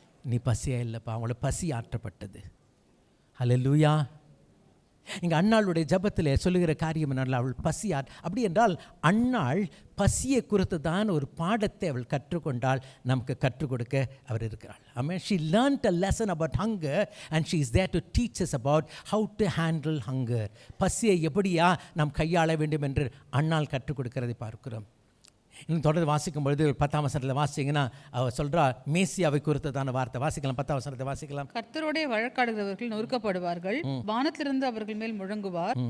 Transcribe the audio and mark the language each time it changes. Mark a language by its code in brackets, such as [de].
[ta] நீ பசியாக இல்லைப்பா, அவங்கள பசி ஆற்றப்பட்டது. ஹல்லேலூயா. இங்கே அன்னாளுடைய ஜபத்தில் சொல்லுகிற காரியம் என்னென்ன, அவள் பசி அப்படி என்றால் அன்னாள் பசியை குறித்து தான் ஒரு பாடத்தை அவள் கற்றுக்கொண்டால் நமக்கு கற்றுக் கொடுக்க அவர் இருக்கிறாள். ஆமென். [en] She learned a lesson about hunger and she is there to teach us about how to handle hunger. [ta] பசியை எப்படியா நாம் கையாள வேண்டும் என்று அன்னாள் கற்றுக் கொடுக்கிறதை பார்க்கிறோம். இன்னும் தொடர்ந்து வாசிக்கும் பொழுது 10ஆம் வசனத்தில் வாசிங்கன்னா அவர் சொல்கிறா மேசியாவை குறித்ததான வார்த்தை. வாசிக்கலாம், 10ஆம் வசனத்தை வாசிக்கலாம். கர்த்தரோடே வழக்காடுகிறவர்கள் நொறுக்கப்படுவார்கள், வானத்திலிருந்து அவர்கள் மேல் முழங்குவார்.